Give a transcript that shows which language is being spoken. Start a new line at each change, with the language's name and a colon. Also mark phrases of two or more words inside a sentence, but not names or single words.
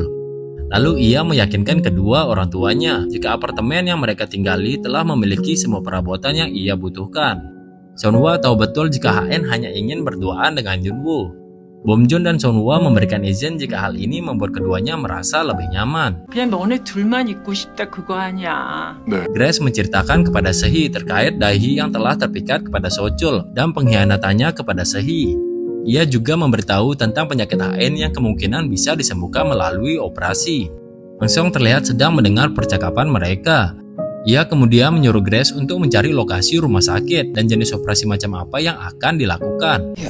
Indonesian: Lalu ia meyakinkan kedua orang tuanya jika apartemen yang mereka tinggali telah memiliki semua perabotan yang ia butuhkan. Sonhwa tahu betul jika HN hanya ingin berduaan dengan Yunwoo. Bomjon dan Sonhwa memberikan izin jika hal ini membuat keduanya merasa lebih nyaman.
Korean: 그냥 너네 둘만 있고 싶다 그거 아니야.
Indonesian: Grace menceritakan kepada Sehee terkait Dae-hee yang telah terpikat kepada Sochol dan pengkhianatannya kepada Sehee. Ia juga memberitahu tentang penyakit HN yang kemungkinan bisa disembuhkan melalui operasi. Angsong terlihat sedang mendengar percakapan mereka. Ia kemudian menyuruh Grace untuk mencari lokasi rumah sakit dan jenis operasi macam apa yang akan dilakukan.